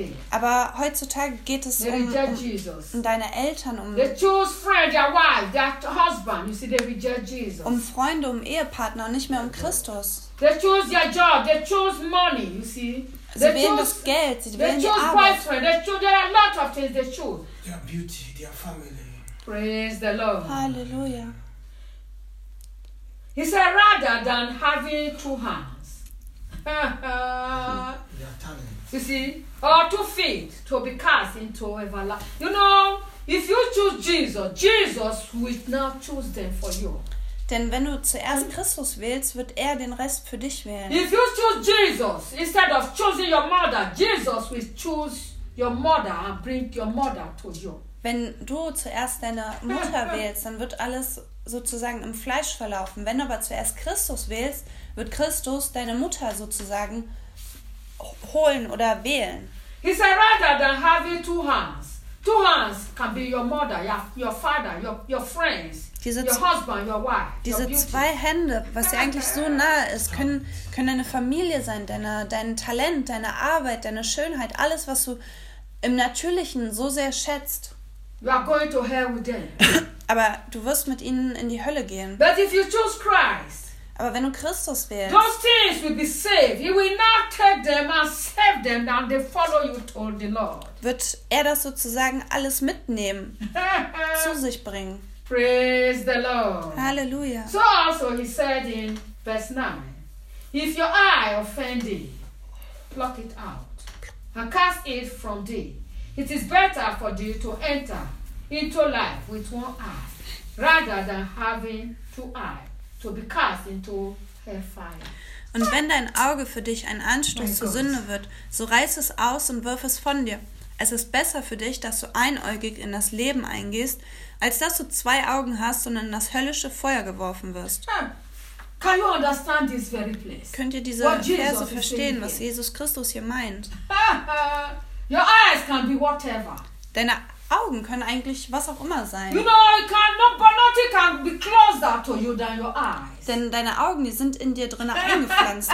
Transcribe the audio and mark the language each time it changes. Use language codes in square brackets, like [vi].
[de] Aber heutzutage geht es um deine Eltern, um Freunde, um Ehepartner, nicht mehr um Christus. [en] They choose their job, they choose money, you see. [de] Sie wählen das Geld, sie wählen die Arbeit. [en] They choose boyfriend, there are a lot of things they choose. Their beauty, their family. Praise the Lord. [de] Halleluja. [en] He said rather than having two hands. You see, or two feet to be cast into everlasting. You know, if you choose Jesus, Jesus will now choose them for you. [de] Denn wenn du zuerst Christus wählst, wird er den Rest für dich wählen. [en] If you choose Jesus instead of choosing your mother, Jesus will choose your mother and bring your mother to you. [de] Wenn du zuerst deine Mutter wählst, dann wird alles sozusagen im Fleisch verlaufen. Wenn du aber zuerst Christus wählst, wird Christus deine Mutter sozusagen holen oder wählen. [en] He said rather than having two hands. Two hands can be your mother, your father, your friends. [de] Diese zwei Hände, was dir eigentlich so nahe ist, können deine Familie sein, dein Talent, deine Arbeit, deine Schönheit, alles, was du im Natürlichen so sehr schätzt. [en] You are going to hell with them. [de] Aber du wirst mit ihnen in die Hölle gehen. [en] But if you choose Christ, [de] aber wenn du Christus wählst, [en] those things will be saved. He will not take them and save them and they follow you to the Lord. [de] Wird er das sozusagen alles mitnehmen, zu sich bringen. [en] Praise the Lord. [de] Halleluja. [en] So also he said in verse 9, if your eye offend thee, pluck it out and cast it from thee. It is better for thee to enter into life with one eye rather than having two eyes to be cast into hellfire. [de] Und wenn dein Auge für dich ein Anstoß zur Sünde wird, so reiß es aus und wirf es von dir. Es ist besser für dich, dass du einäugig in das Leben eingehst, als dass du zwei Augen hast und in das höllische Feuer geworfen wirst. [en] Can you understand this very place? [de] Könnt ihr diese Verse verstehen, was Jesus Christus hier meint? [en] Your eyes can be whatever. [de] Deine Augen können eigentlich was auch immer sein. [en] You know, it can, no, but nothing can be closer to you than your eyes. [de] Denn deine Augen, die sind in dir drin eingepflanzt.